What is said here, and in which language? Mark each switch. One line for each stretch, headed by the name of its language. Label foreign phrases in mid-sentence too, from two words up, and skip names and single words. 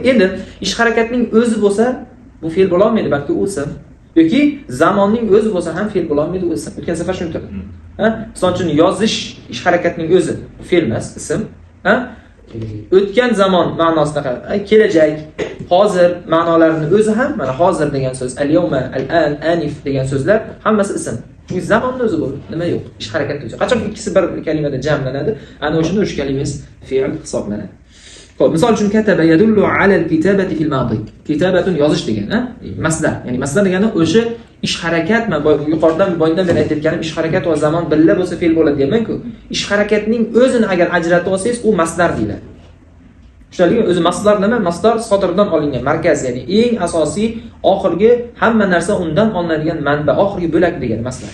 Uzbek: Endi ish harakatning o'zi bo'lsa, bu fe'l bo'la olmaydi, balki u ism. Yoki zamonning o'zi bo'lsa ham fe'l bo'la olmaydi, u ism. O'tgan safar shuni aytdim. Misol uchun yozish ish harakatning o'zi fe'l emas, ism. O'tgan zamon ma'nosida kelajak, hozir ma'nolarining o'zi ham mana hozir degan so'z,
Arabic: اليوم، الآن,
Uzbek: anif degan so'zlar hammasi ism. Chunki zamonning o'zi bu, nima yo'q, ish harakatning o'zi. Qachon ikkisi bir kalimada jamlanadi, ana o'shanda o'sha kalimangiz fe'l hisoblanadi. Xo'p, misol uchun
Arabic: كتب يدل على الكتابة في الماضي.
Uzbek: Kitabatun yozish degan, masdar. Ya'ni masdar degani o'sha ish harakatmi? Yuqoridan boydan beri aytayotganim ish harakat va zamon birga bo'lsa fe'l bo'ladi deyman-ku. Ish harakatning o'zini agar ajratib olsangiz, u masdar deyiladi. Tushunarlimi? O'zi masdar nima? Masdar sodirdan olingan, markaz, ya'ni eng asosiy, oxirgi hamma narsa undan olinadigan manba, oxirgi bo'lak degan masdar.